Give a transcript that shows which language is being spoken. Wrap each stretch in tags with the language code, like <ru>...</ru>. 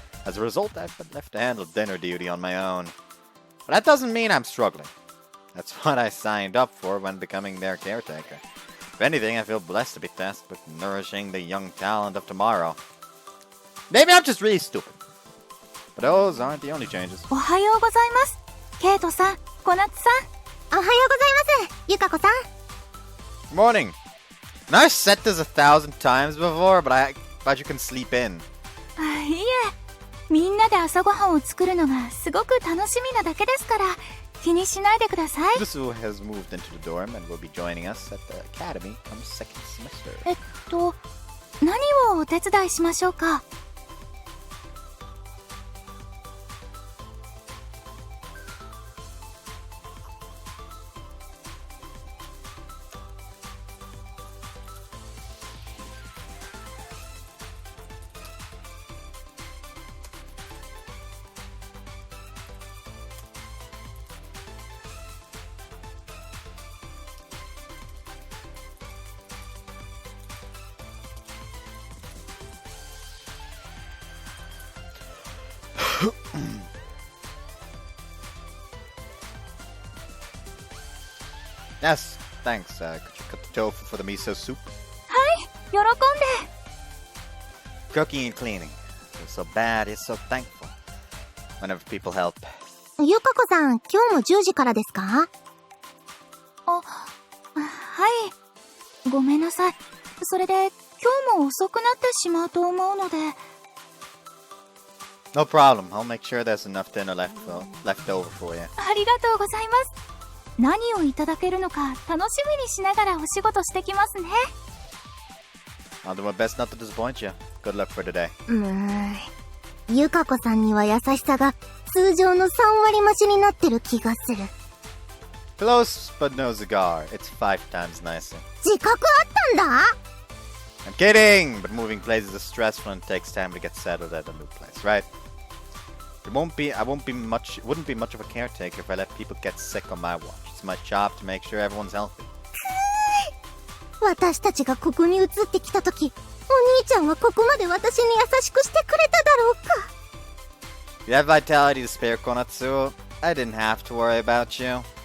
<en>As a result, I've been left to handle dinner duty on my own. But that doesn't mean I'm struggling. That's what I signed up for when becoming their caretaker. If anything, I feel blessed to be tasked with nourishing the young talent of tomorrow. Maybe I'm just really stupid. But those aren't the only changes.</en> <ja>おはようございます。ケイトさん、コナツさん。おはようございます。ユカコさん。</ja> <en>Morning. Now I've said this 1,000 times before, but you can sleep in.</en> <ja>いえ、みんなで朝ごはんを作るのがすごく楽しみなだけですから、気にしないでください。</ja> <en>Itsumi has moved into the dorm and will be joining us at the academy come second semester.</en> <ja>何をお手伝いしましょうか。</ja> <en>Yes, thanks. Could you cut the tofu for the miso soup?</en> <ja>はい、喜んで。</ja> <en>Cooking and cleaning. It's so bad, it's so thankful. Whenever people help.</en> <ja>ゆかこさん、今日も10時からですか？はい。ごめんなさい。それで、今日も遅くなってしまうと思うので。</ja> <en>No problem. I'll make sure there's enough dinner left over for you.</en> <ja>ありがとうございます。何をいただけるのか楽しみにしながらお仕事してきますね。</ja> <en>I'll do my best not to disappoint you. Good luck for today.</en> <ja>ゆかこさんには優しさが通常の3割増しになってる気がする。</ja> <en>Close, but no cigar. It's 5 times nicer.</en> <ja>自覚あったんだ？</ja> <en>I'm kidding! But moving places is stressful and takes time to get settled at a new place, right? It wouldn't be much of a caretaker if I let people get sick on my watch. It's my job to make sure everyone's healthy.</en> <ja>私たちがここに移ってきたとき、お兄ちゃんはここまで私に優しくしてくれただろうか。</ja> <en>You have vitality to spare, Konatsu. I didn't have to worry about you.</en>